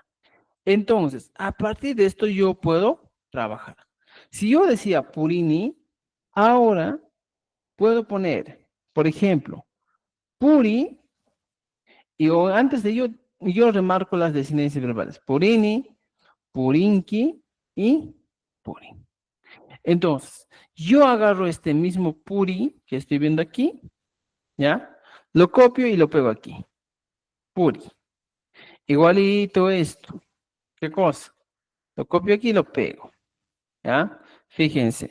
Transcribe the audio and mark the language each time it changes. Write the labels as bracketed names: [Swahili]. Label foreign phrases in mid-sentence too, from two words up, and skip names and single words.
[Spanish] Entonces, a partir de esto yo puedo trabajar. Si yo decía purini, ahora puedo poner, por ejemplo, puri, y antes de ello, yo remarco las desinencias verbales. [Quechua] Purini, purinki y purin. [Spanish] Entonces, yo agarro este mismo puri que estoy viendo aquí, ¿ya? Lo copio y lo pego aquí. Puri. Igualito esto. ¿Qué cosa? Lo copio aquí y lo pego. ¿Ya? Fíjense.